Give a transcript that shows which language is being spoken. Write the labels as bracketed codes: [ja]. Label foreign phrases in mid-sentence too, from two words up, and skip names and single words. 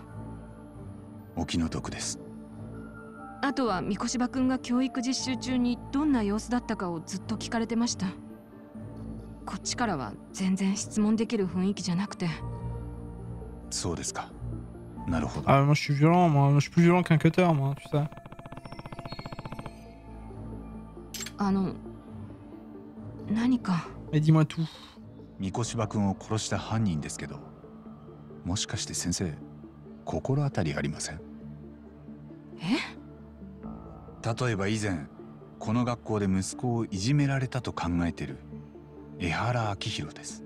[ja] お気の毒です。あとは三越場君が教育実習中にどんな様子だったかをずっと聞かれてました。こっちからは全然質問できる雰囲気じゃなくて。そうですか。なるほど。 [fr] Ah, moi je suis violent, moi je suis plus violent qu'un cutter, moi, tu sais. [ja] 何か。 [fr] dis-moi tout. [ja] 三越場君を殺した犯人ですけど、もしかして先生、心当たりありません？例えば以前、この学校で息子をいじめられたと考えてる江原明宏です。